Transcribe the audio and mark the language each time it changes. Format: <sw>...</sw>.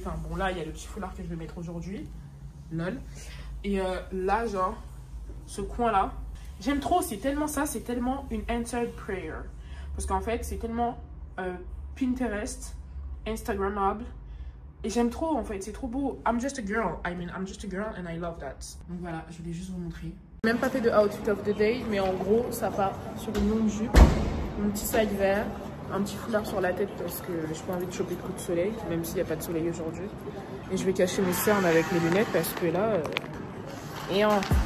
<fr>enfin, bon, là, il y a le petit foulard que je vais mettre aujourd'hui. Lol. Et là, genre... ce coin là j'aime trop, c'est tellement ça, c'est tellement une</fr> <en>answered prayer</en> <fr>parce qu'en fait c'est tellement Pinterest, Instagrammable et j'aime trop en fait, c'est trop beau.</fr> <en>I'm just a girl and I love that.</en> <fr>Donc voilà, je voulais juste vous montrer. Même pas fait de</fr> <en>outfit of the day,</en> <fr>mais en gros ça part sur une longue jupe, mon petit sac vert, un petit foulard sur la tête parce que j'ai pas envie de choper de coups de soleil, même s'il n'y a pas de soleil aujourd'hui, et je vais cacher mes cernes avec mes lunettes parce que là et en...</fr>